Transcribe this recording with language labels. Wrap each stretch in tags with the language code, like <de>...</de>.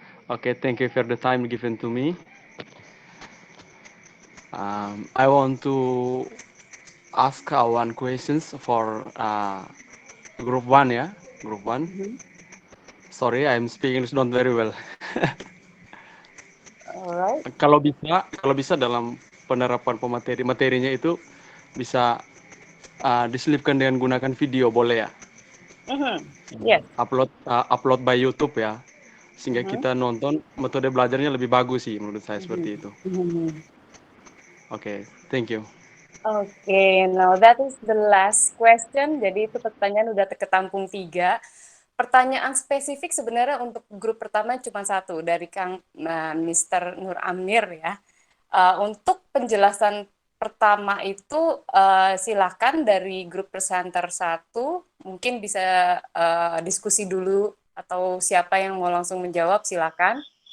<en>Oke, thank you for the time given to me. I want to ask one questions for group 1 ya, group 1. Sorry, I'm speaking not very well. Alright.</en> <id>Kalau bisa dalam penerapan materinya itu bisa diselipkan dengan gunakan video, boleh ya?</id> <en>Yes.</en> <id>Upload by YouTube ya, sehingga kita nonton metode belajarnya lebih bagus sih menurut saya seperti itu. Oke,</id> <en>thank you. Oke, now that is the last question.</en> <id>Jadi itu pertanyaan udah ketampung 3. Pertanyaan spesifik sebenarnya untuk grup pertama cuma 1 dari Kang Mr. Nur Amir ya. Untuk penjelasan pertama itu silakan dari grup presenter 1 mungkin bisa diskusi dulu atau siapa yang mau langsung menjawab silakan.</id>